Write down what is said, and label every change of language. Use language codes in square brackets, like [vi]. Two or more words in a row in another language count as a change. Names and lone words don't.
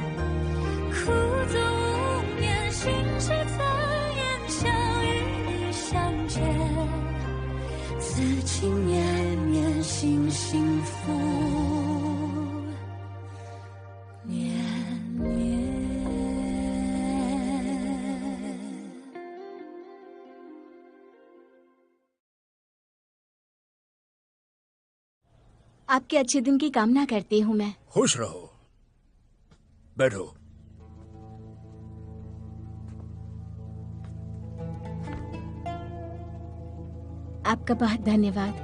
[zh] 苦纵无眠，心事怎言？想与你相见，此情绵绵，心幸福绵绵。 [hi] आपके अच्छे दिन की कामना करती हूँ मैं। खुश रहो। बैठो। आपका बहुत धन्यवाद।